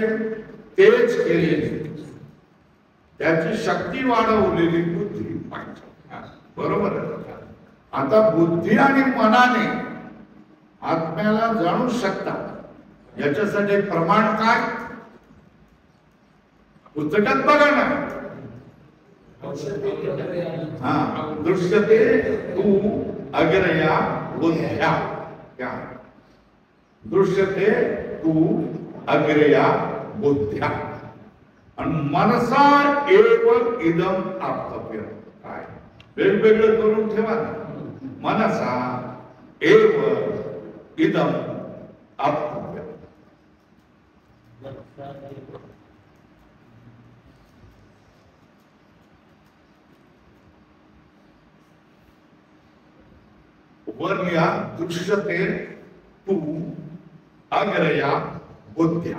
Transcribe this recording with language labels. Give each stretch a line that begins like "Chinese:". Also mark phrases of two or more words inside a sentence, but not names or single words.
Marathi: तेच केलेली, त्याची शक्ती वाढवलेली बुद्धी पाहिजे. बरोबर आहे. आता बुद्धी आणि मनाने आत्म्याला जाणू शकता. याच्यासाठी प्रमाण काय? पुस्तकात बघा ना.
Sanskrit: दृश्यते तू अग्रया बुद्ध्या. क्या दृश्यते तू अग्रया बुद्ध्या. आणि मनसा एव इदम आप्तव्य.
Marathi: काय वेगवेगळं करून ठेवा.
Sanskrit: मनसा एव इदम आप्तव्य.
Marathi: वर लिहा.
Sanskrit: दृश्यते तू अग्रया बुद्ध्या.